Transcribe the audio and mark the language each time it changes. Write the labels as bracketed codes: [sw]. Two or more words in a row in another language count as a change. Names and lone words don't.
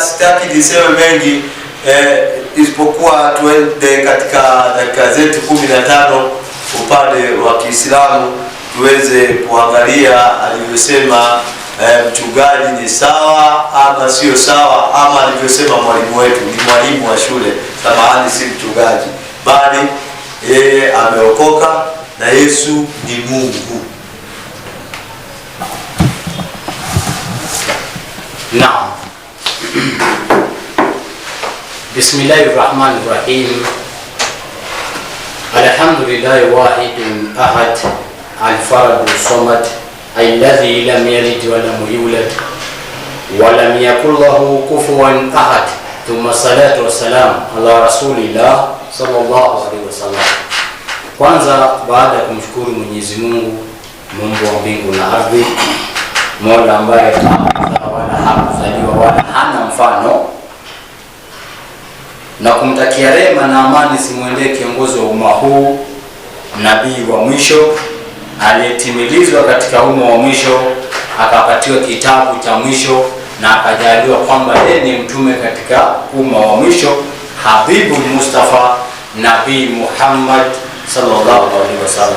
[sw] sitaki niseme mengi isipokuwa tuende katika dakika zetu 15 upande wa Kiislamu tuweze kuangalia alivyosema mchungaji ni sawa ama sio sawa, ama alivyosema mwalimu wetu ni mwalimu wa shule, samahani, si mchungaji, bali yeye ameokoka na Yesu ni Mungu. Naam. [ar] Bismillahirrahmanirrahim. الحمد لله الواحد الأحد الفرد الصمد الذي لم يلد ولم يولد ولم يكن له كفوا أحد. ثم الصلاة والسلام على رسول الله صلى الله عليه وسلم. [sw] Kwanza, baada ya kumshukuru Mwenyezi Mungu, Mungu wa mbingu na ardhi, Mola ambaye wala hakuzaliwa wala hana mfano, na kumtakia rehema na amani simwendee kiongozi wa umma huu, nabii wa mwisho aliyetimilizwa katika umma wa mwisho, akapatiwa kitabu cha mwisho na akajaliwa kwamba yeye ni mtume katika umma wa mwisho, Habibu Mustafa Nabii Muhammad [ar] صلى الله عليه وسلم.